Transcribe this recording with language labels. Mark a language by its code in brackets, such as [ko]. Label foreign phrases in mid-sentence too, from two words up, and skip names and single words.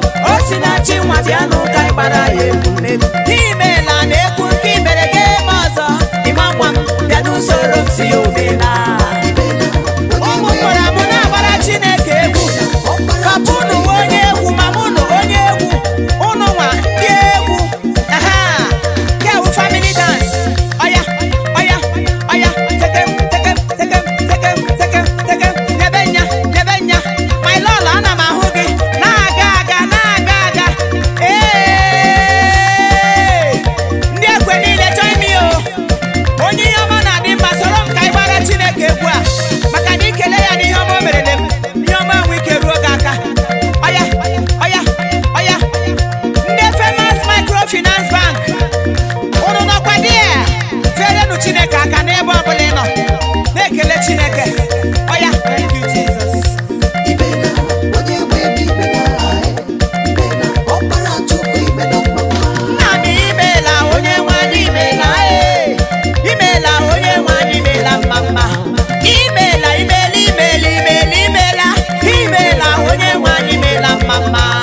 [ig] O si na chi nwa bịa nụ ka ị gbara ya egwu mmeri. N'imeela na egwu nke i mere ga-eme ọzọ. Ị ma nwa m, bịa n'usoro m si ya omeela. Ụmụ mụrụ amụ na-agbara Chineke egwu. Papa unu nwe onye egwu, mama unu onye egwu. Unu nwa ndị egwu. Aha! Nke a wụ [en] family dance. [ig] Oya, oya, oya. Tekem, tekem, tekem, tekem, tekem, tekem. Nyebe nya, nyebe nya. [en] My lord, [ig] ana m ahụ gị. Na-aga, aga, na-aga, aga. Ee! Ndị ekwe niile, [en] join me, [ig] o. Onye ihe ọma na-adị mma, soro m ka anyị gbara Chineke egwu a. Maka na ikele ya n'ihe ọma o merele m. Ihe ọma nwe ike ruo gị aka. Ọya, ọya, ọya. Ndị Famous Microfinance Bank, unu nọkwa there? Tienụ Chineke aka n'ebe ọ bụla ị nọ. Na-ekele Chineke. Ọya, [en] thank you, Jesus. [ig] Imela, onye nwe m, imela, imela, ọkpara Chukwu, imela mma mma. Nna m, imela, onye nwe anyị, imela, eh. Imela, onye nwe anyị, imela mma mma. Imeela, imeela, imeela, imeela, imeela, onye nwe anyị, imeela mma mma.